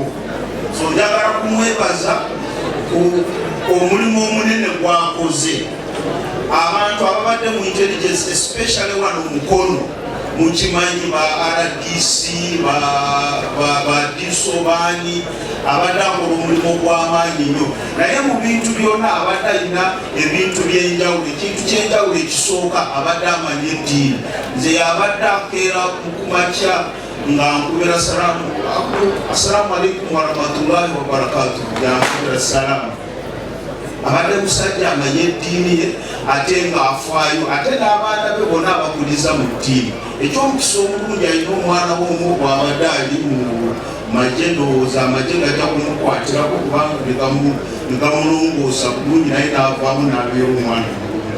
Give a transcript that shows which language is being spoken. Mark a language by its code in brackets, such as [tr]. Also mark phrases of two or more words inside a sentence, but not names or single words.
[lg] So njagala kumwebaza omulimu omunene gwakoze abantu ababadde mu intelligence, especially wano Mukono mukimanyi ba RDC ba DISO bani abadde akola omulimu gw'amaanyi nnyo, naye mu bintu byonna abadde alina ebintu byenjawulo. Ekintu kyenjawulo ekisooka abadde amanya eddiini. Nze yabadde akeera mukumakya nga nkubira [ar] السلام عليكم ورحمة الله وبركاته, [lg] yankubira salaamu. Abadde musajja amanye eddiini ye ate ng'afaayo, ate n'abaana be bonna abakuliza mu ddiini. Ekyomukisa omulungi alina omwana w'omu bw'abadde ali mu magye, ndowooza amagye gajja kumukwatirako kubanga negamulongoosa bulungi, naye n'avaamu n'abeera omwana mulungi.